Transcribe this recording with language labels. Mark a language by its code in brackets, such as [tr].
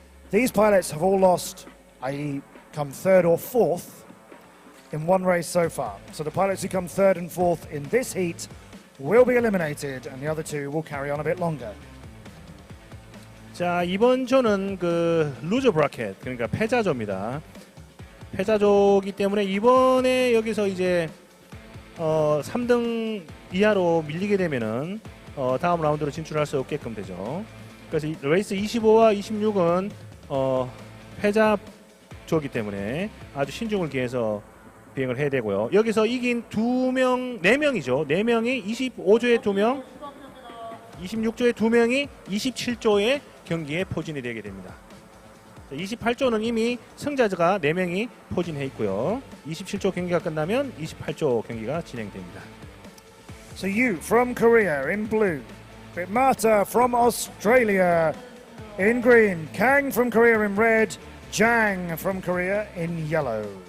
[en] These pilots have all lost, i.e. come 3rd or 4th in 1 race so far. So the pilots who come 3rd and 4th in this heat will be eliminated, and the other 2 will carry on a bit longer. [ko] 자, 이번 조는 그 루저 브라켓, 그러니까 패자조입니다. 패자조기 때문에 이번에 여기서 이제 3등 이하로 밀리게 되면은 다음 라운드로 진출할 수 없게끔 되죠. 그래서 레이스 25와 26은 패자조기 때문에 아주 신중을 기해서 비행을 해야 되고요. 여기서 이긴 4명이죠. 4명이 25조에 2명, 26조에 2명이 27조의 경기에 포진이 되게 됩니다. 28조는 이미 승자가 4명이 포진해 있고요. 27조 경기가 끝나면 28조 경기가 진행됩니다. [en] So you from Korea in blue, Bitmata from Australia in green, Kang from Korea in red, Jang from Korea in yellow.